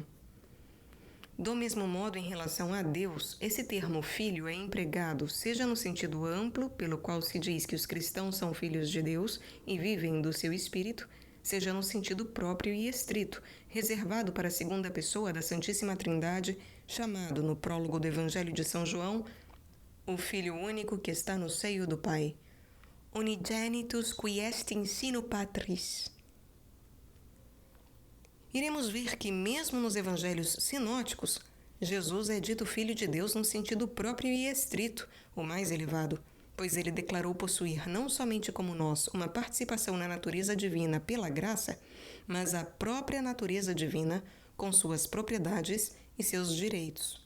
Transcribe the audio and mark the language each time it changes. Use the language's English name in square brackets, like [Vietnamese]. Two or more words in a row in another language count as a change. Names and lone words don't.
[Portuguese] Do mesmo modo, em relação a Deus, esse termo filho é empregado seja no sentido amplo, pelo qual se diz que os cristãos são filhos de Deus e vivem do seu Espírito, seja no sentido próprio e estrito, reservado para a segunda pessoa da Santíssima Trindade, chamado no prólogo do Evangelho de São João, o Filho único que está no seio do Pai. [Latin] Unigenitus qui est in sinu Patris. [Portuguese] Iremos ver que, mesmo nos evangelhos sinóticos, Jesus é dito Filho de Deus no sentido próprio e estrito, o mais elevado, pois ele declarou possuir não somente como nós uma participação na natureza divina pela graça, mas a própria natureza divina com suas propriedades e seus direitos.